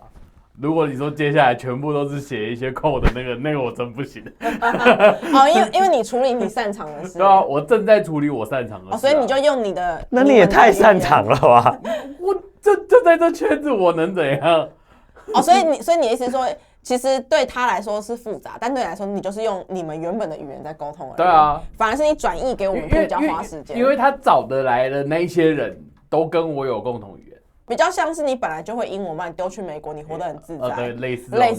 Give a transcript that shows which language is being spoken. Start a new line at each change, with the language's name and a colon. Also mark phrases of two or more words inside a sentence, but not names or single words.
Chinese: 如果你說接下來全部都是寫一些code的那個我真不行。因為你處理你擅長的事。對啊，我正在處理我擅長的事。所以你就用你的。那你也太擅長了吧？我就在這圈子，我能怎樣？所以你的意思是說，其實對他來說是複雜，但對你來說，你就是用你們原本的語言在溝通而已。對啊，反而是你轉譯給我們比較花時間。因為他找得來的那一些人都跟我有共同語言。比較像是你本來就會英文，把你丟去美國，你活得很自在，對，類似